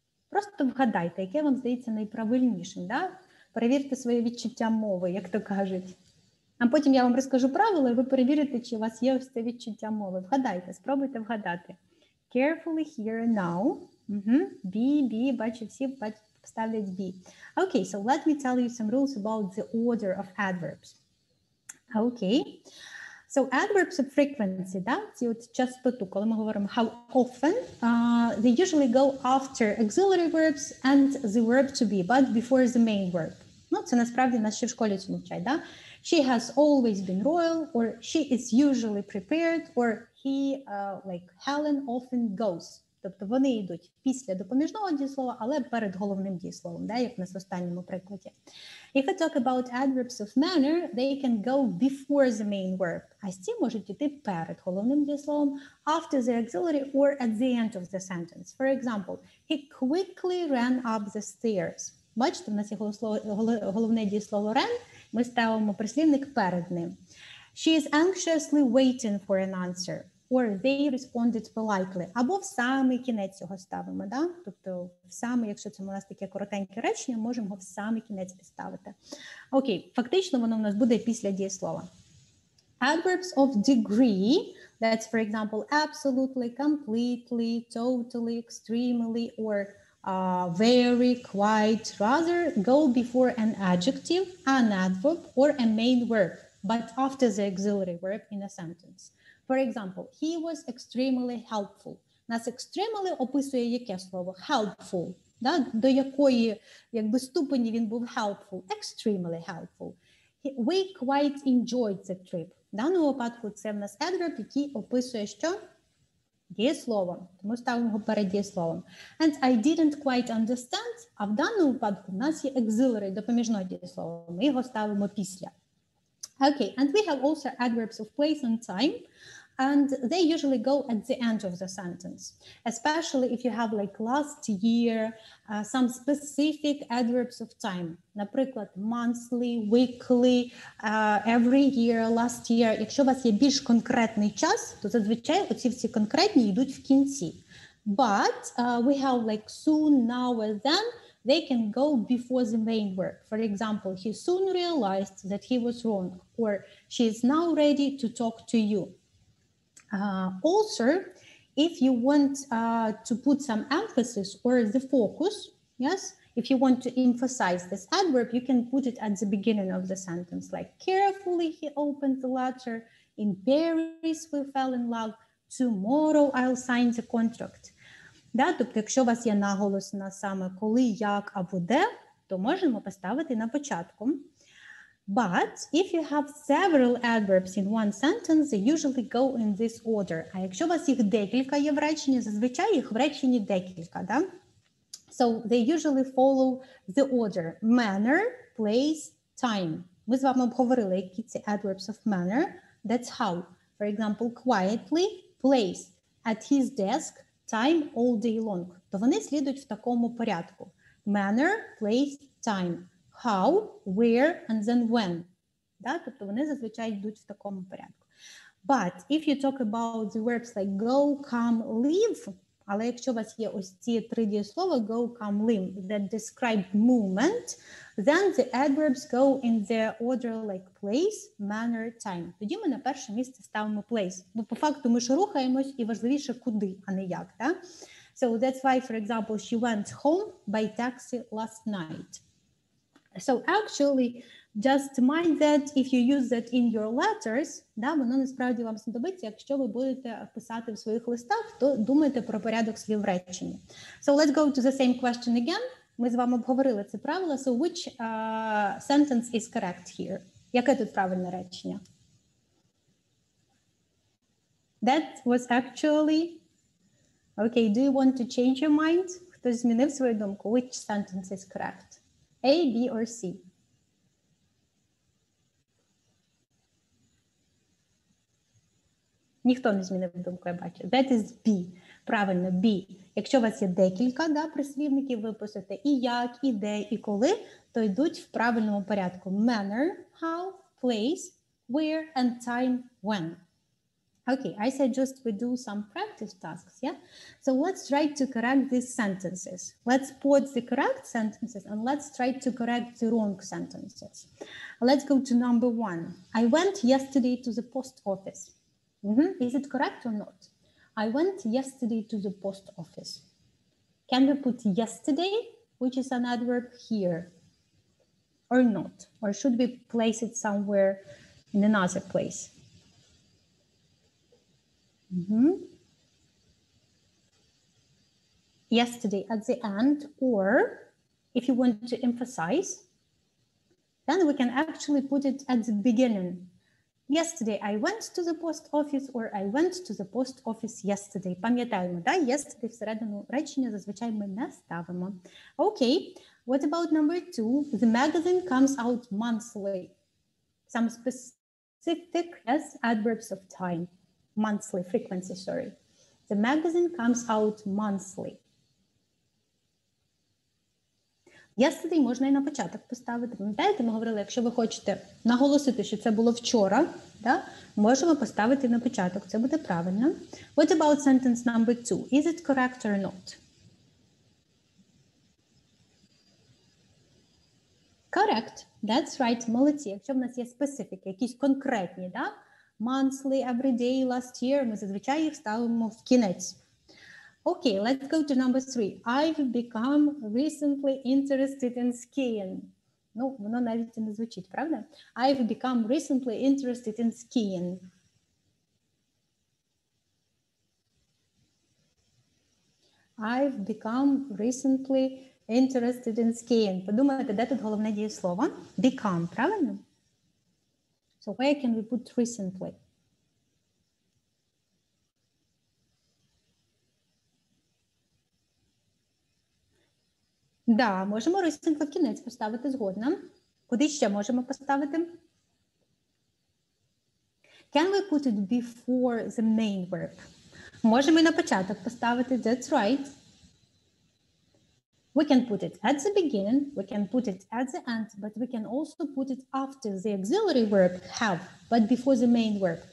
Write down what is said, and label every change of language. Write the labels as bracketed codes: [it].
[uk] Просто вгадайте, яке вам здається найправильнішим, да? Перевірте своє відчуття мови, як то кажуть. А потім я вам розкажу правила, і ви перевірите, чи у вас є ось це відчуття мови. Вгадайте, спробуйте вгадати. [en] Carefully here now. [uk] B, бачу, всі ставлять B. [en] Okay, so let me tell you some rules about the order of adverbs. Okay. So adverbs of frequency, [uk] да, ці от частоту, коли ми говоримо [en] how often, they usually go after auxiliary verbs and the verb to be, but before the main verb. [uk] Ну, це насправді нас ще в школі цьому вчать, да? [en] She has always been royal, or she is usually prepared, or he, like Helen, often goes. [uk] Тобто вони йдуть після допоміжного дієслова, але перед головним дієсловом, да, як в нас в останньому прикладі. [en] If I talk about adverbs of manner, they can go before the main verb. [uk] А ці можуть йти перед головним дієсловом, [en] after the auxiliary or at the end of the sentence. For example, he quickly ran up the stairs. [uk] Бачите, в нас є головне дієслово ran, ми ставимо прислівник перед ним. [en] She is anxiously waiting for an answer. Or they responded politely. [uk] Або в самий кінець цього ставимо, да? Тобто в самий, якщо це у нас таке коротеньке речення, можемо його в самий кінець підставити. Окей, фактично воно у нас буде після дієслова. [en] Adverbs of degree, that's, for example, absolutely, completely, totally, extremely, or very, quite, rather, go before an adjective, an adverb, or a main verb, but after the auxiliary verb in a sentence. For example, he was extremely helpful. [uk] Нас extremely описує яке слово? [en] Helpful. Да? [uk] До якої ступені він був helpful? [en] Extremely helpful. We quite enjoyed the trip. [uk] В даному випадку це в нас adverb, який описує що? Дієслово. Тому ставимо його перед дієсловом. [en] And I didn't quite understand. [uk] А в даному випадку в нас є auxiliary, допоміжне дієслово. Ми його ставимо після. [en] Okay, and we have also adverbs of place and time. And they usually go at the end of the sentence, especially if you have like last year, some specific adverbs of time. [uk] Наприклад, monthly, weekly, every year, last year. Якщо у вас є більш конкретний час, то зазвичай оці всі конкретні йдуть в кінці. [en] But we have like soon, now, and then. They can go before the main verb. For example, he soon realized that he was wrong, or she is now ready to talk to you. Also, if you want to put some emphasis or the focus, yes, if you want to emphasize this adverb, you can put it at the beginning of the sentence, like carefully he opened the letter, in Paris we fell in love, tomorrow I'll sign the contract. [uk] Да, тобто, якщо у вас є наголос на саме коли, як або де, то можемо поставити на початку. [en] But if you have several adverbs in one sentence, they usually go in this order. [uk] А якщо у вас їх декілька є в реченні, зазвичай їх в реченні декілька, да? [en] So they usually follow the order. Manner, place, time. [uk] Ми з вами обговорили, які ці adverbs of manner. [en] That's how. For example, quietly, place, at his desk, time, all day long. [uk] То вони слідують в такому порядку. [en] Manner, place, time. How, where, and then when. Да? [uk] Тобто вони зазвичай йдуть в такому порядку. [en] But if you talk about the verbs like go, come, live, [uk] але якщо у вас є ось ці три дієслова [en] go, come, live that describe movement, then the adverbs go in the order like place, manner, time. [uk] Тоді ми на перше місце ставимо place. Бо по факту ми ж рухаємось і важливіше куди, а не як. Да? [en] So that's why, for example, she went home by taxi last night. So actually, just mind that if you use that in your letters, [uk] да, воно насправді вам знадобиться, якщо ви будете писати в своїх листах, то думайте про порядок слів в реченні. [en] So let's go to the same question again. [uk] Ми з вами обговорили це правило. [en] So which sentence is correct here? [uk] Яке тут правильне речення? [en] That was actually... Okay, do you want to change your mind? [uk] Хтось змінив свою думку? [en] Which sentence is correct? A, B, or C? [uk] Ніхто не змінив думку, я бачу. [en] That is be. [uk] Правильно, be. Якщо у вас є декілька прислівників, ви пишете і як, і де, і коли, то йдуть в правильному порядку. [en] Manner, how, place, where, and time, when. Okay, I suggest we do some practice tasks, yeah? So let's try to correct these sentences. Let's put the correct sentences and let's try to correct the wrong sentences. Let's go to number 1. I went yesterday to the post office. Is it correct or not? I went yesterday to the post office. Can we put yesterday, which is an adverb, here? Or not? Or should we place it somewhere in another place? Yesterday at the end, or if you want to emphasize, then we can actually put it at the beginning. Yesterday I went to the post office, or I went to the post office yesterday. [uk] Пам'ятаємо, да? Yesterday всередину речення зазвичай ми не ставимо. [en] Okay, what about number 2? The magazine comes out monthly. Some specific, yes, adverbs of time. Monthly, frequency, sorry. The magazine comes out monthly. [uk] Yesterday можна і на початок поставити. Пам'ятаєте, ми говорили, якщо ви хочете наголосити, що це було вчора, да, можемо поставити на початок. Це буде правильно. [en] What about sentence number 2? Is it correct or not? Correct. That's right. [uk] Молодці. Якщо в нас є специфіки, якісь конкретні, да? Monthly, every day, last year, ми зазвичай їх ставимо в кінець. [en] Okay, let's go to number 3. I've become recently interested in skiing. [uk] Ну, воно навіть не звучить, правда? [en] I've become recently interested in skiing. I've become recently interested in skiing. [uk] Подумайте, де тут головне дієслово? [en] Become, [uk] правильно? [en] So where can we put recently? [uk] Да, можемо recently в кінець поставити, згодна. Куди ще можемо поставити? [en] Can we put it before the main verb? [uk] Можемо і на початок поставити, [en] that's right. We can put it at the beginning, we can put it at the end, but we can also put it after the auxiliary verb have, but before the main verb.